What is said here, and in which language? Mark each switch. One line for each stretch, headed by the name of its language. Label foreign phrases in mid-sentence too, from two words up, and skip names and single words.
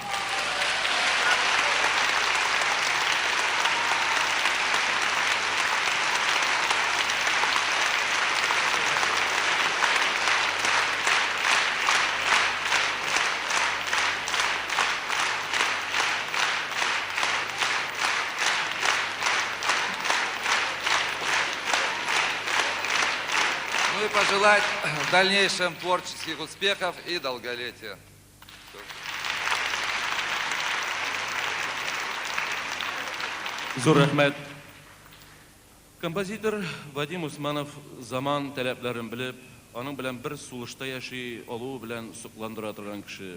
Russian: Ну и пожелать в дальнейшем творческих успехов и долголетия.
Tatar: Зур рәхмәт. Композитор Вадим Усманов заман таләпләрен белеп, аның белән бер сулышта яши, алу белән сукландыра торган кеше.